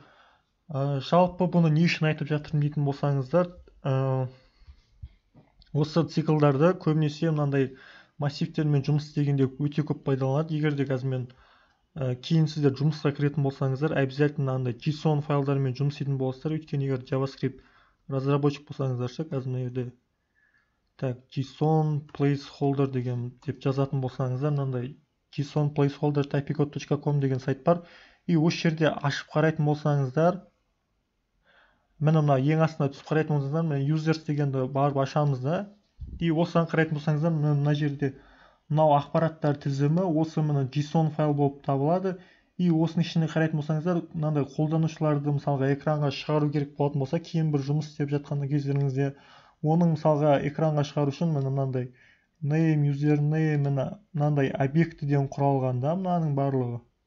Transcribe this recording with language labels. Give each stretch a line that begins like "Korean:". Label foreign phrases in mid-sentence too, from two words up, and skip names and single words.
Kazakh: Жалпы бұны не үшін айтып жатырмын дейтін болсаңыздар, осы циклдарды көбінесе мынандай массивтермен жұмыс істегенде өте көп пайдаланады. Егер де қазір мен кейін сіздер жұмысқа кіретін болсаңыздар, обязательно андай JSON файлдармен жұмыс істейтін боласыздар. Өйткені егер JavaScript разработчик болсаңыздар, қазір мына жерде JSON placeholder деген деп жазатын болсаңыздар, мынандай JSON placeholder typecode.com деген сайт бар. И осы жерде ашып қарайтын болсаңыздар, мына ең астына түсіп қарайтын болсаңыздар, мен users дегенді барып ашамыз да. И осыдан қарайтын болсаңыздар, мына жерде мынау ақпараттар тізімі, осы мына JSON файл болып табылады. И осының ішіне қарайтын болсаңыздар, мынандай қолданушыларды мысалға экранға шығару керек болатын болса, кейін бір жұмыс істеп жатқан кездеріңізде, оның мысалға экранға шығару үшін мынандай
English: name, username,
Kazakh: мынандай объектіден құралған да, мынаның барлығы.